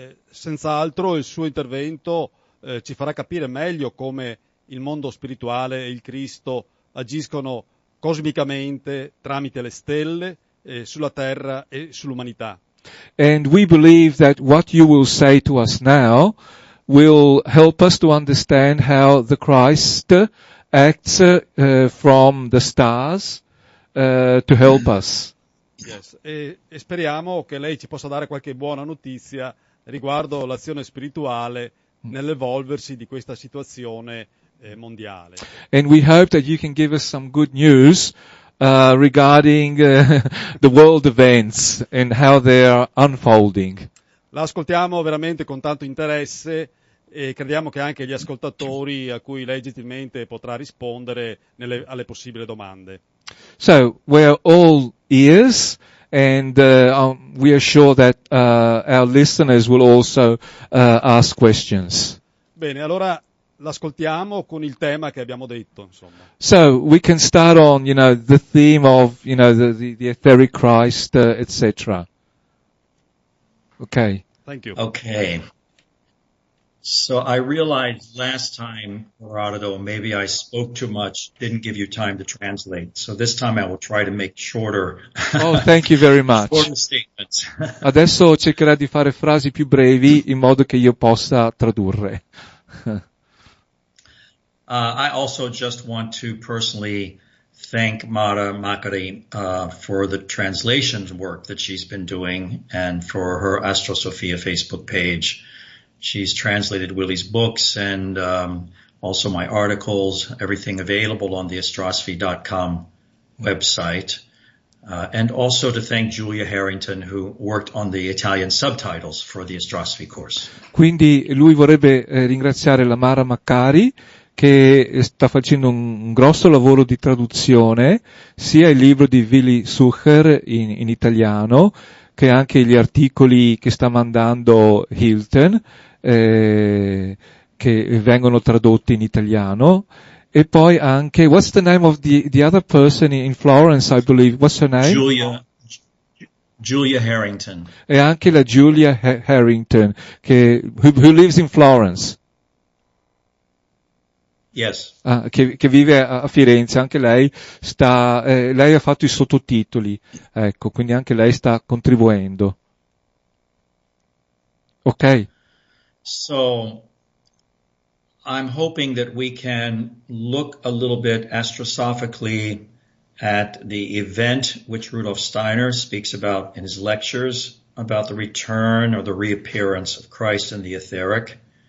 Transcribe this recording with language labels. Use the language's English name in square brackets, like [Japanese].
[Italian] Senz'altro il suo intervento ci farà capire meglio come il mondo spirituale e il Cristo agiscono cosmicamente tramite le stelle, sulla terra e sull'umanità. [English] And we believe that what you will say to us now will help us to understand how the Christ acts from the stars to help us. Yes. [Italian] E speriamo che lei ci possa dare qualche buona notizia riguardo l'azione spirituale nell'evolversi di questa situazione mondiale. [English] And we hope that you can give us some good news regarding the world events and how they are unfolding. [Italian] La ascoltiamo veramente con tanto interesse e crediamo che anche gli ascoltatori a cui lei gentilmente potrà rispondere alle possibili domande. [English] So we're all ears, and we are sure that our listeners will also ask questions. [Italian] Bene, allora l'ascoltiamo con il tema che abbiamo detto, insomma. [English] So we can start on, the theme of, the etheric Christ, etc. Okay. Thank you. Okay. So I realized last time, Gerardo, maybe I spoke too much, didn't give you time to translate. So this time I will try to make shorter. Oh, thank you very much. Shorter statements. [Italian] Adesso cercherò di fare frasi più brevi in modo che io possa tradurre. [English] I also just want to personally thank Mara Makari for the translation work that she's been doing and for her Astrosofia Facebook page. She's translated Willie's books and also my articles, everything available on the astrosophy.com website. And also to thank Julia Harrington, who worked on the Italian subtitles for the Astrosophy course. [Italian] Quindi lui vorrebbe ringraziare la Mara Maccari, che sta facendo un grosso lavoro di traduzione, sia il libro di Willy Sucher in italiano, che anche gli articoli che sta mandando Hilton, che vengono tradotti in italiano. E poi anche, [English] what's the name of the other person in Florence, I believe? What's her name? Julia Harrington. [Italian] E anche la [English] Julia Harrington, who lives in Florence. Yes. [Italian] Che vive a Firenze, anche lei lei ha fatto i sottotitoli, ecco, quindi anche lei sta contribuendo. [English] Ok. So, I'm hoping that we can look a little bit astrosophically at the event which Rudolf Steiner speaks about in his lectures about the return or the reappearance of Christ in the etheric.